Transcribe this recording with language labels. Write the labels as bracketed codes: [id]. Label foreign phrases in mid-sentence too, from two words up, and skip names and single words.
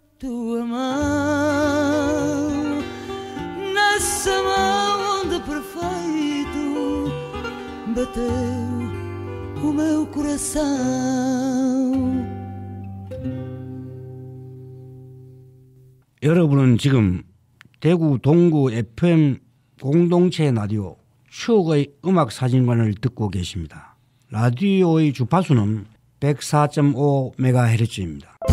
[pt] tua mão nessa mão onde perfeito bateu o meu coração. [ko] 여러분은 지금 대구 동구 FM 공동체 라디오 추억의 음악 사진관을 듣고 계십니다. 라디오의 주파수는 104.5MHz입니다.